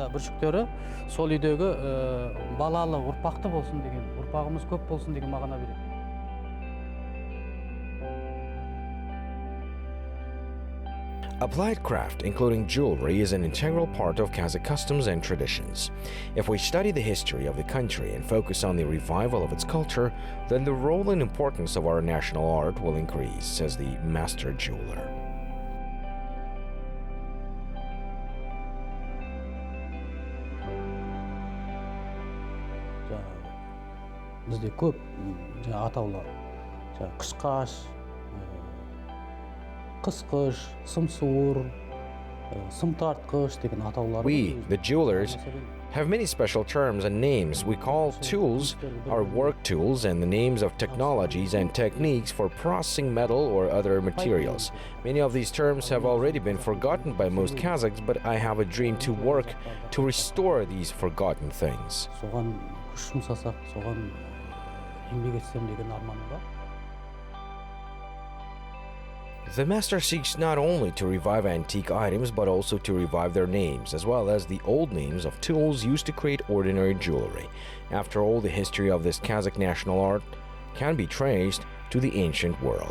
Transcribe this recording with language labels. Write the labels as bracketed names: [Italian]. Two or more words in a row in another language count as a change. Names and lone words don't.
[English] Applied craft, including jewelry, is an integral part of Kazakh customs and traditions. If we study the history of the country and focus on the revival of its culture, then the role and importance of our national art will increase, says the master jeweler. [Kazakh] Bizde көп атаулар. Қышқаш, қысқыш, сымсуыр, сымтартқыш деген атаулар. [English] We, the jewelers, have many special terms and names. We call tools our work tools and the names of technologies and techniques for processing metal or other materials. Many of these terms have already been forgotten by most Kazakhs, but I have a dream to work to restore these forgotten things. [Kazakh] Соған күш жұмсасақ, соған еңбек етсем деген арманым бар. [English] The master seeks not only to revive antique items but also to revive their names, as well as the old names of tools used to create ordinary jewelry. After all, the history of this Kazakh national art can be traced to the ancient world.